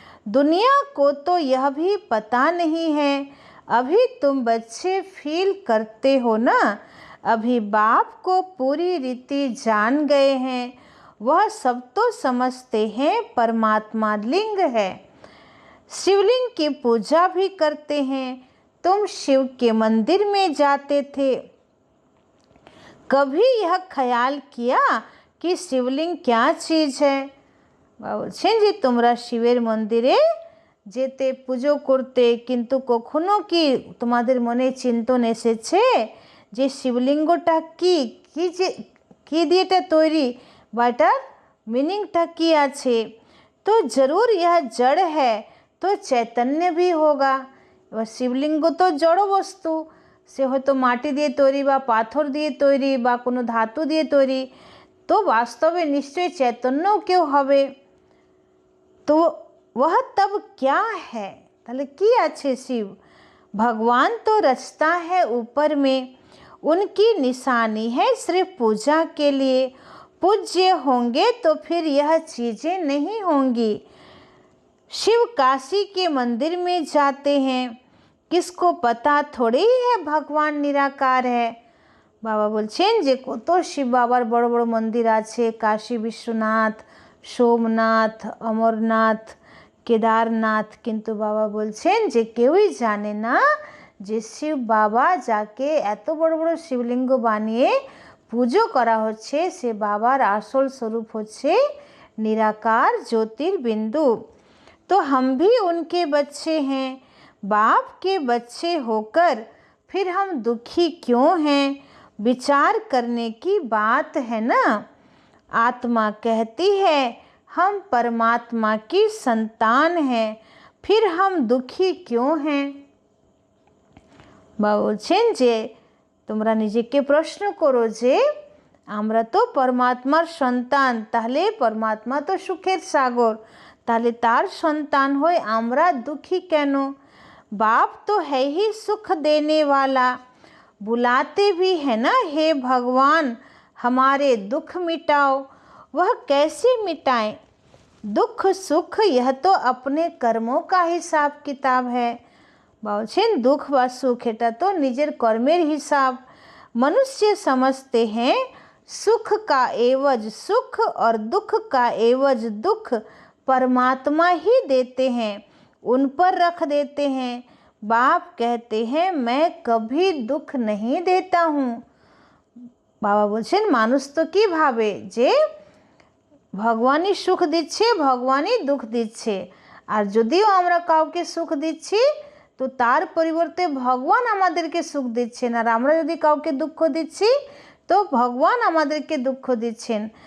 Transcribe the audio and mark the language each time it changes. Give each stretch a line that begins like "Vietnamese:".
Hindi: दुनिया को तो यह भी पता नहीं है, अभी तुम बच्चे फील करते हो ना, अभी बाप को पूरी रीति जान गए हैं, वह सब तो समझते हैं परमात्मा लिंग है। शिवलिंग की पूजा भी करते हैं। तुम शिव के मंदिर में जाते थे, कभी यह ख्याल किया कि शिवलिंग क्या चीज़ है?
Bangla: বলছেন যে তোমরা শিবের মন্দিরে যেতে পুজো করতে, কিন্তু কখনো কি তোমাদের মনে চিন্তন এসেছে যে শিবলিঙ্গটা কি কি যে কি দিয়ে এটা তৈরি বা এটার মিনিংটা কি আছে?
Hindi: তো জরুর ইহা জড় হ্যাঁ তো চৈতন্য ভি হোগা।
Bangla: এবার শিবলিঙ্গ তো জড় বস্তু, সে হয়তো মাটি দিয়ে তৈরি বা পাথর দিয়ে তৈরি বা কোনো ধাতু দিয়ে তৈরি, তো বাস্তবে নিশ্চয়ই চৈতন্যও কেউ হবে।
Hindi: तो वह तब क्या है?
Bangla: তাহলে কি আছে শিব?
Hindi: भगवान तो रचता है ऊपर में, उनकी निशानी है सिर्फ पूजा के लिए। पूज्य होंगे तो फिर यह चीज़ें नहीं होंगी। शिव काशी के मंदिर में जाते हैं, किसको पता थोड़ी है भगवान निराकार है।
Bangla: बाबा বলছেন যে কত শিব বাবার বড় বড় মন্দির আছে, কাশী বিশ্বনাথ, সোমনাথ, অমরনাথ, কেদারনাথ, কিন্তু বাবা বলছেন যে কেউই জানে না যে শিব বাবা যাকে এত বড় বড় শিবলিঙ্গ বানিয়ে পুজো করা হচ্ছে সে বাবার আসল स्वरूप হচ্ছে निराकार ज्योतिर्बिंदु।
Hindi: तो हम भी उनके बच्चे हैं, बाप के बच्चे होकर फिर हम दुखी क्यों हैं? विचार करने की बात है ना। आत्मा कहती है हम परमात्मा की संतान हैं, फिर हम दुखी क्यों हैं?
Bangla: বাবা বলছেন যে তোমরা নিজেকে প্রশ্ন করো যে আমরা তো পরমাত্মার সন্তান, তাহলে পরমাত্মা তো সুখের সাগর, তাহলে তার সন্তান হয়ে আমরা দুঃখী কেন?
Hindi: बाप तो है ही सुख देने वाला, बुलाते भी है ना हे भगवान हमारे दुख मिटाओ। वह कैसे मिटाएं? दुख सुख यह तो अपने कर्मों का हिसाब किताब है।
Bangla: বলছেন দুঃখ বা সুখ এটা তো নিজের কর্মের হিসাব।
Hindi: मनुष्य समझते हैं सुख का एवज सुख और दुख का एवज दुख परमात्मा ही देते हैं, उन पर रख देते हैं। बाप कहते हैं मैं कभी दुख नहीं देता हूँ।
Bangla: বাবা বলছেন মানুষ তো কি ভাবে যে ভগবানই সুখ দিচ্ছে, ভগবানই দুঃখ দিচ্ছে, আর যদিও আমরা কাউকে সুখ দিচ্ছি তো তার পরিবর্তে ভগবান আমাদেরকে সুখ দিচ্ছেন, আর আমরা যদি কাউকে দুঃখ দিচ্ছি তো ভগবান আমাদেরকে দুঃখ দিচ্ছেন।